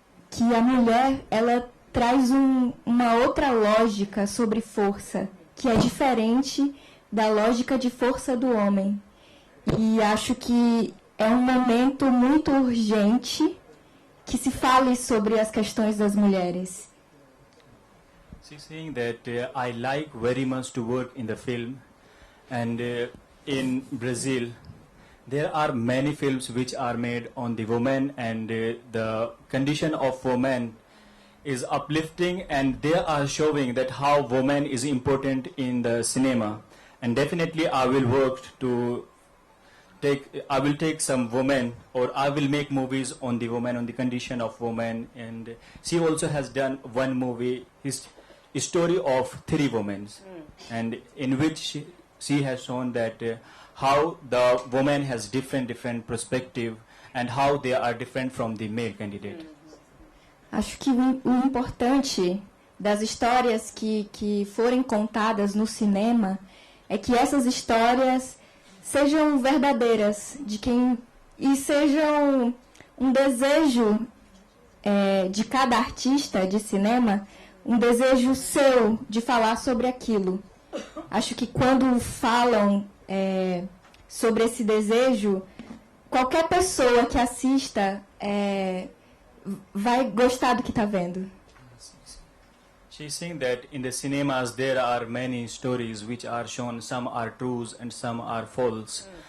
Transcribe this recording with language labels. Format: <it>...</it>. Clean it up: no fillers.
<pt>Que a mulher ela traz uma outra lógica sobre força, que é diferente da lógica de força do homem. E acho que é um momento muito urgente que se fale sobre as questões das mulheres.</pt> <en>She's saying that I like very much to work in the film, and in Brazil there are many films which are made on the woman, and the condition of woman is uplifting, and they are showing that how woman is important in the cinema. And definitely I will work to I will take some women, or I will make movies on the woman, on the condition of woman. And she also has done one movie, his story of 3 women, and in which she has shown that how the woman has different perspective and how they are different from the male candidate.</en> <pt>Acho que o importante das histórias que forem contadas no cinema é que essas histórias sejam verdadeiras, e sejam um desejo de cada artista de cinema, um desejo seu de falar sobre aquilo. Acho que quando falam sobre esse desejo, qualquer pessoa que assista vai gostar do que está vendo.</pt> <en>She's saying that in the cinemas there are many stories which are shown, some are trues and some are false.</en>